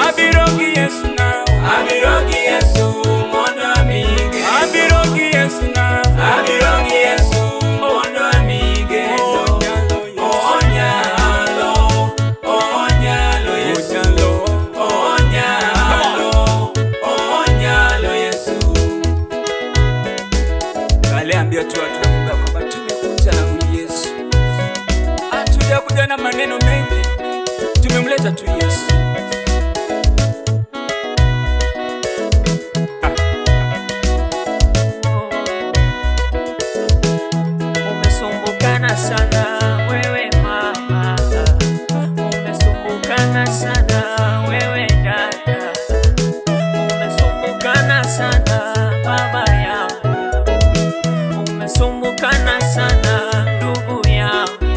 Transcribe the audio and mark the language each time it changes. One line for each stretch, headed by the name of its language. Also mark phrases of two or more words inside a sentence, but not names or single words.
Luo (Kenya and Tanzania): Abirogi Yesu now, abirogi Yesu mondo amigeno, abirogi Yesu now, abirogi Yesu mondo amigeno. Onyalo, onyalo Yesu, onyalo, onyalo Yesu.
Swahili: Aliambia tu watu wa Mungu kwamba tumekuja na huyu Yesu. Hatujakuja na maneno mengi, tumemleta tu Yesu. Umesumbukana sana wewe mama, umesumbukana sana wewe dada, umesumbukana sana baba yangu, umesumbukana sana ndugu yangu.